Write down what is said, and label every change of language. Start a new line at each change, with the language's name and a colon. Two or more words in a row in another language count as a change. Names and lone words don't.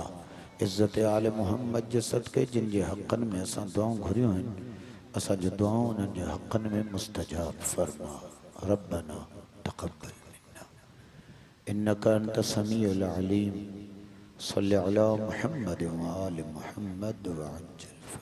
Sindhi: इज़्ज़त आले मोहम्मद जे सदक़े जिन जे हक़नि में असां दुआऊं घुरियूं आहिनि, असांजूं दुआऊं उन्हनि जे हक़नि में मुस्तजाब फरमा।
Arabic: ربنا تقبل منا إنك أنت السميع العليم. صل على محمد و آل محمد و عجل.